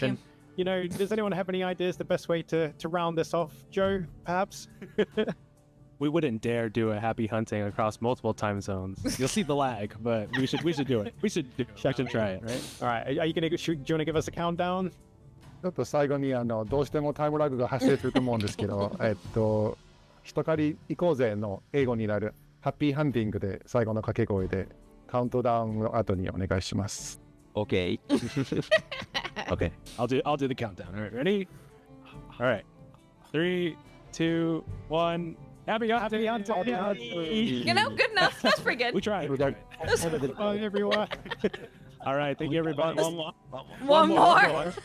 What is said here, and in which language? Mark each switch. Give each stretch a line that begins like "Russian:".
English: Thank you. And, does anyone have any ideas the best way to round this off? Joe, perhaps? We wouldn't dare do a happy hunting across multiple time zones. You'll see the lag, but we should do it. We should try it, right? All right. Do you want to give us a countdown?
Japanese: ちょっと最後にどうしてもタイムラグが発生すると思うんですけど、人狩り行こうぜの英語になるハッピーハンティングで最後の掛け声でカウントダウンの後にお願いします。
English: Okay. Okay, I'll do the countdown. All right, ready? All right, 3, 2, 1. Happy hunting! You know, good enough. That's pretty good. We tried. Bye, everyone. All right, thank you, everybody. One more.